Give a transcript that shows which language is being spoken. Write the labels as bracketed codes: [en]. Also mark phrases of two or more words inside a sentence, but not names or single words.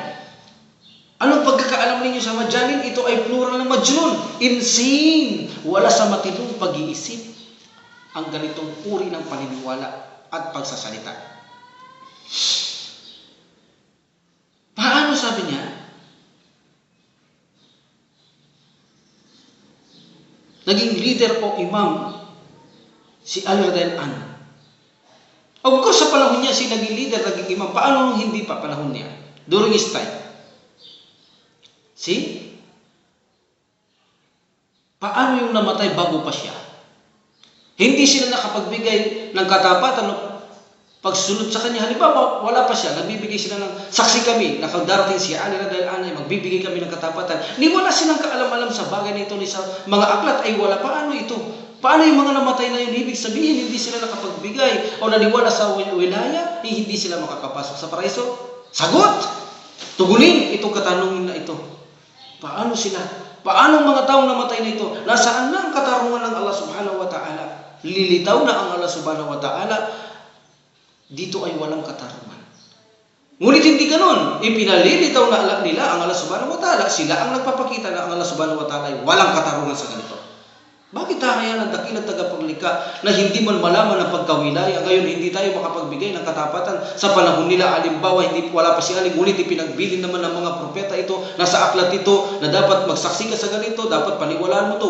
[tl] Anong pagkakaalam ninyo sa majanin? Ito ay plural ng majnun, insane, wala sa matinong pag-iisip ang ganitong uri ng paniniwala at pagsasalita. sabi niya? Naging leader o imam si Ali [ar] رضي الله عنه. [en] Of course, [tl] sa panahon niya, si naging leader, naging imam. Paano nung hindi pa panahon niya? [en] During his time. See? [tl] Paano yung namatay bago pa siya? Hindi sila nakapagbigay ng katapatan o pagsunod sa kanya. Halimbawa, wala pa siya. Nagbibigay sila ng saksi kami. Nakadarating si Ali [ar] رضي الله عنه, [tl] magbibigay kami ng katapatan. Ni wala silang kaalam-alam sa bagay na ito. Ni sa mga aklat ay wala. Paano ito? Paano yung mga namatay na yun? Ibig sabihin, hindi sila nakapagbigay o naniwala sa wilaya, hindi sila makakapasok sa paraiso? Sagot! Tugunin itong katanungin na ito. Paano sila? Paano ang mga taong namatay na ito? Nasaan na ang katarungan ng Allah [ar] سبحانه وتعالى? [tl] Lilitaw na ang Allah [ar] سبحانه وتعالى. [tl] Dito ay walang katarungan. Ngunit hindi ganon. Ipinalilitaw na nila ang Allah [ar] سبحانه وتعالى. [tl] Sila ang nagpapakita na ang Allah [ar] سبحانه وتعالى [tl] ay walang katarungan sa ganito. Bakit kaya ng dakilang tagapaglikha na hindi man malaman ang pagkawilaya? Ngayon hindi tayo makapagbigay ng katapatan sa panahon nila. Halimbawa, wala pa si Ali, ngunit ipinagbilin naman ng mga propeta ito, nasa aklat ito, na dapat magsaksi ka sa ganito, dapat paniwalaan mo to.